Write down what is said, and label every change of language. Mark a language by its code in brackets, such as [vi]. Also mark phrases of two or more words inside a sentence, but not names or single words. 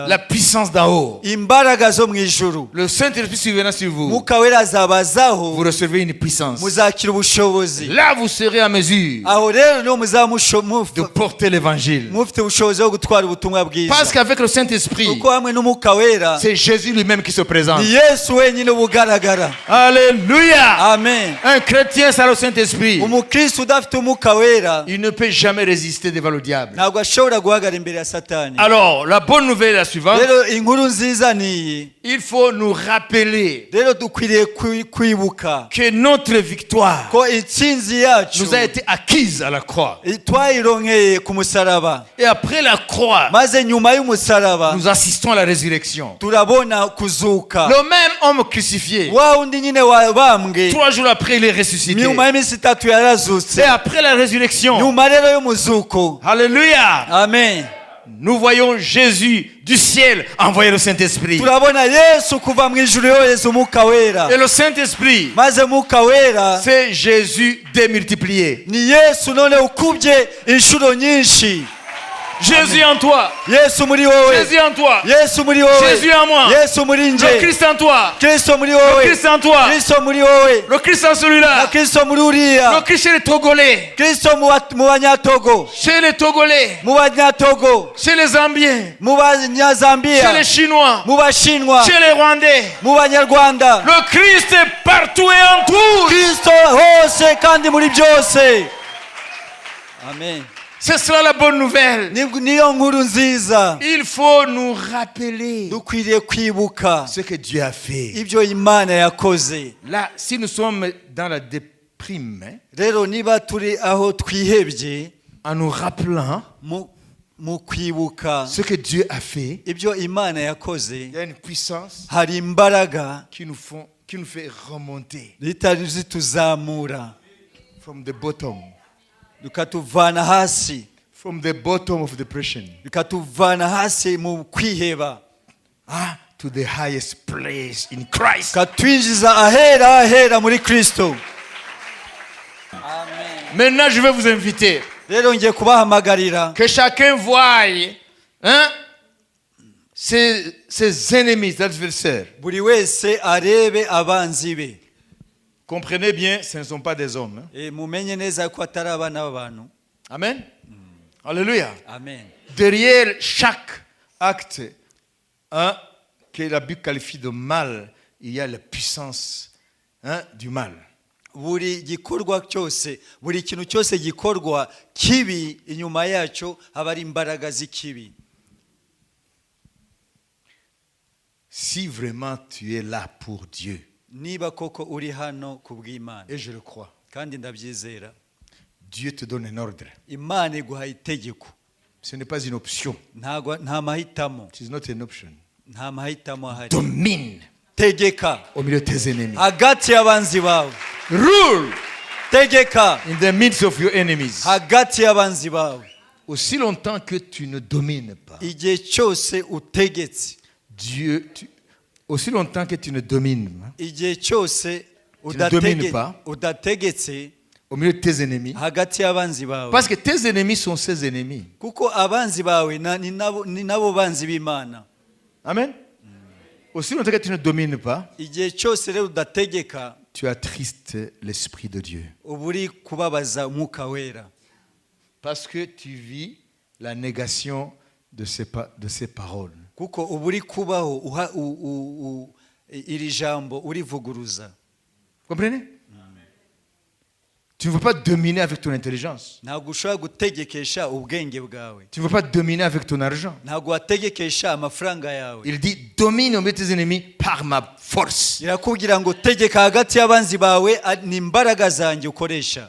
[fr] la puissance d'en haut. [rw] imbaraga zo mu ijuru. [fr] Le Saint-Esprit survenant sur vous, [rw] mwuka wera azabazaho, [fr] vous recevez une puissance. [rw] muzakira ubushobozi. [fr] Là vous serez en mesure [rw] aho rero niho muzaba [fr] de porter l'évangile. [rw] mufite ubushobozi bwo gutwara ubutumwa bwiza. [fr] Parce qu'avec le Saint-Esprit, [rw] kuko hamwe n'umwuka wera [fr] c'est Jésus lui-même qui se présente. [rw] ni Yesu wenyine ubugaragara. [fr] Alléluia. Amen. Un chrétien sans le Saint-Esprit, [rw] umukristo udafite umwuka wera [fr] il ne peut jamais résister devant le diable. diable. [rw] ntabwo ashobora guhagarara imbere ya satani. [fr] Alors, la bonne nouvelle est la suivante. [rw] Rero inkuru nziza niyi, [fr] Il faut nous rappeler [rw] rero dukwiriye kwibuka [fr] que notre victoire [rw] ko intsinzi yacu [fr] nous a été acquise à la croix. [rw] twayironkeye ku musaraba, [fr] Et après la croix, [rw] maze nyuma y'umusaraba [fr] nous assistons à la résurrection. [rw] turabona kuzuka. [fr] Le même homme crucifié, [rw] wa wundi nyine wabambwe [fr] 3 jours après, il est ressuscité. [rw] nyuma y'iminsi 3 [fr] Et [rw] yarazutse. [fr] après la résurrection, [rw] Nyuma rero y'umuzuko, [fr] alléluia, amen, nous voyons Jésus du ciel envoyer le Saint-Esprit. [rw] turabona Yesu kuva mu ijuru yohereza umwuka wera, [fr] Et le Saint-Esprit, [rw] maze umwuka wera [fr] c'est Jésus démultiplié. [rw] ni Yesu none ukubye inshuro nyinshi. [fr] Jésus en toi, [rw] Yesu muri wowe, [fr] Jésus en toi, [rw] Yesu muri wowe, [fr] Jésus en moi, [rw] Yesu muri [fr] le [rw] nje, [fr] Christ en toi, [rw] Kristo muri [fr] le [rw] wowe, [fr] Christ en toi, [rw] Kristo muri wowe, [fr] le Christ en [rw] na [fr] celui-là, [rw] Kristo muri [fr] le [rw] uriya, [fr] Christ chez les Togolais, [rw] Kristo mu banyatogo, [fr] chez les Togolais, [rw] mu banyatogo, [fr] chez les Zambiens, [rw] mu [fr] chez [rw] banyazambiya, [fr] les Chinois, [rw] mu bashinwa, [fr] chez les Rwandais. [rw] mu banyarwanda. [fr] Le Christ est partout et en tout. [rw] Kristo hose kandi muri byose. Amen. [fr] C'est cela la bonne nouvelle. [rw] Niyo nkuru nziza. [fr] Il faut nous rappeler [rw] Dukwiriye kwibuka [fr] ce que Dieu a fait. [rw] ibyo Imana yakoze. [fr] Là, si nous sommes dans la déprime, [rw] Rero niba turi aho twihebye, [fr] en nous rappelant [rw] mu kwibuka [fr] ce que Dieu a fait, [rw] ibyo Imana yakoze, [fr] il y a une puissance [rw] hari imbaraga [fr] qui nous fait remonter [rw] zitari zituzamura, [en] from the bottom, [rw] bikatuvana hasi, [en] from the bottom of depression, [rw] bikatuvana hasi mu kwiheba, [en] to the highest place in Christ. [rw] katwinjiza ahera muri Kristo. [fr] Maintenant, je vais vous inviter [rw] Rero ngiye kubahamagarira [fr] que chacun voie ses ennemis, ses adversaires. [rw] buri wese arebe abanzi be. [fr] Comprenez bien, ce ne sont pas des hommes. [rw] Mumenye neza ko atari abana b'abantu. [fr] Amen. Alléluia. Amen. Derrière chaque acte que la Bible qualifie de mal, il y a la puissance du mal. [rw] Buri gikorwa cyose, buri kintu cyose gikorwa kibi, inyuma yacyo haba ari imbaraga z'ikibi. [fr] Si vraiment tu es là pour Dieu, [rw] Niba koko uri hano kubw'Imana, [fr] et je le crois, [rw] kandi ndabyizera, [fr] Dieu te donne un ordre. [rw] Imana iguha itegeko. [fr] Ce n'est pas une option. [rw] Nta mahitamo, [en] It is not an option. [rw] nta mahitamo ahari. [fr] Domine [rw] Tegeka [fr] au milieu de tes ennemis. [rw] hagati y'abanzi bawe. [en] Rule [rw] Tegeka [en] in the midst of your enemies. [rw] hagati y'abanzi bawe. [fr] Aussi longtemps que tu ne domines pas, [rw] Igihe cyose utegetse, [fr] aussi longtemps que tu ne domines pas, [rw] igihe cyose [fr] ne domines pas. [rw] udategetse [fr] au milieu de tes ennemis, [rw] hagati y'abanzi bawe, [fr] parce que tes ennemis sont ses ennemis. [rw] kuko abanzi bawe ni nabo banzi b'Imana. Amen. [fr] Aussi longtemps que tu ne domines pas, [rw] Igihe cyose rero udategeka, [fr] tu attristes l'Esprit de Dieu. [rw] uba uri kubabaza umwuka wera, [fr] Parce que tu vis la négation de ces paroles. [rw] kuko uba uri kubaho iri jambo urivuguruza. [fr] Comprenez? Tu ne veux pas dominer avec ton intelligence. [rw] Ntabwo ushobora gutegekesha ubwenge bwawe, [fr] Tu ne veux pas dominer avec ton argent. [rw] ntabwo wategekesha amafaranga yawe. [fr] Il dit, domine au milieu de tes ennemis par ma force. [rw] Irakubwira ngo tegeka hagati y'abanzi bawe, ni imbaraga zanjye ukoresha.